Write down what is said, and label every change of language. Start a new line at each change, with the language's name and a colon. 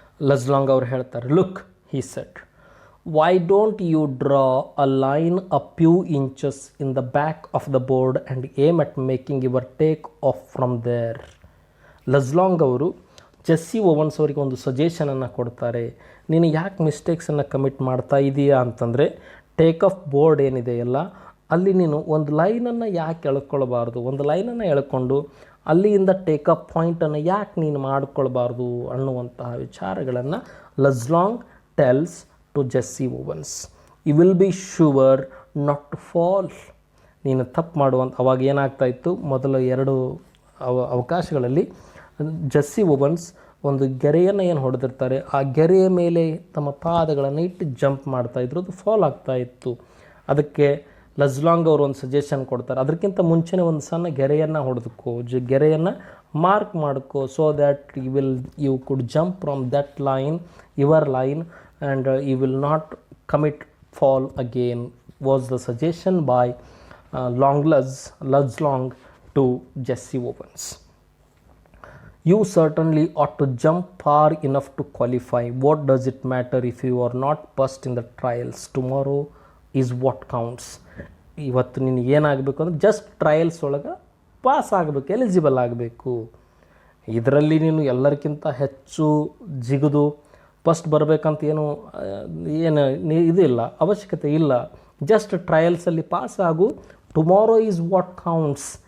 English: Luz Long
Kannada: ಅವ್ರು ಹೇಳ್ತಾರೆ,
English: Look, he said, why don't you draw a line a few inches in the back of the board and aim at making your take off from there.
Kannada: ಲಜ್ಲಾಂಗ್ ಅವರು Jessie ovens ಅವರಿಗೆ ಒಂದು ಸಜೆಷನನ್ನು ಕೊಡ್ತಾರೆ. ನೀನು ಯಾಕೆ ಮಿಸ್ಟೇಕ್ಸನ್ನು commit ಮಾಡ್ತಾ ಇದೀಯಾ ಅಂತಂದರೆ, ಟೇಕ್ ಆಫ್ ಬೋರ್ಡ್ ಏನಿದೆಯಲ್ಲ ಅಲ್ಲಿ ನೀನು ಒಂದು ಲೈನನ್ನು ಯಾಕೆ ಎಳ್ಕೊಳ್ಬಾರ್ದು, ಒಂದು ಲೈನನ್ನು ಎಳ್ಕೊಂಡು ಅಲ್ಲಿಂದ ಟೇಕ್ ಆಫ್ ಪಾಯಿಂಟನ್ನು ಯಾಕೆ ನೀನು ಮಾಡಿಕೊಳ್ಬಾರ್ದು ಅನ್ನುವಂತಹ ವಿಚಾರಗಳನ್ನು ಲಜ್ಲಾಂಗ್
English: tells to
Kannada: Jessie ovens.
English: You will be sure not to fall.
Kannada: ನೀನು ತಪ್ಪು ಮಾಡುವಂಥ ಅವಾಗ ಏನಾಗ್ತಾಯಿತ್ತು, ಮೊದಲ 2 ಅವಕಾಶಗಳಲ್ಲಿ ಜೆಸ್ಸಿ ಓವನ್ಸ್ ಒಂದು ಗೆರೆಯನ್ನು ಏನು ಹೊಡೆದಿರ್ತಾರೆ, ಆ ಗೆರೆಯ ಮೇಲೆ ತಮ್ಮ ಪಾದಗಳನ್ನು ಇಟ್ಟು ಜಂಪ್ ಮಾಡ್ತಾಯಿದ್ರು, ಅದು ಫಾಲ್ ಆಗ್ತಾಯಿತ್ತು. ಅದಕ್ಕೆ ಲಜ್ಲಾಂಗ್ ಅವರು ಒಂದು ಸಜೆಷನ್ ಕೊಡ್ತಾರೆ, ಅದಕ್ಕಿಂತ ಮುಂಚೆನೇ ಒಂದು ಸಣ್ಣ ಗೆರೆಯನ್ನು ಹೊಡೆದುಕೋ, ಗೆರೆಯನ್ನು ಮಾರ್ಕ್ ಮಾಡ್ಕೋ,
English: So that you could jump from that line, your line, and you will not commit fall again, was the suggestion by Lajlang to Jesse Owens. You certainly ought to jump far enough to qualify. What does it matter if you are not passed in the trials? Tomorrow is what counts.
Kannada: ಇವತ್ತು ನೀನು ಏನಾಗಬೇಕು ಅಂದರೆ just trials ಒಳಗೆ pass ಆಗಬೇಕು, eligible ಆಗಬೇಕು. ಇದರಲ್ಲಿ ನೀನು ಎಲ್ಲರಿಗಿಂತ ಹೆಚ್ಚು ಜಿಗಿದು ಫಸ್ಟ್ ಬರಬೇಕಂತ ಏನು ಇದಿಲ್ಲ, ಅವಶ್ಯಕತೆ ಇಲ್ಲ. ಜಸ್ಟ್ ಟ್ರಯಲ್ಸಲ್ಲಿ ಪಾಸ್ ಆಗು.
English: Tomorrow is what counts.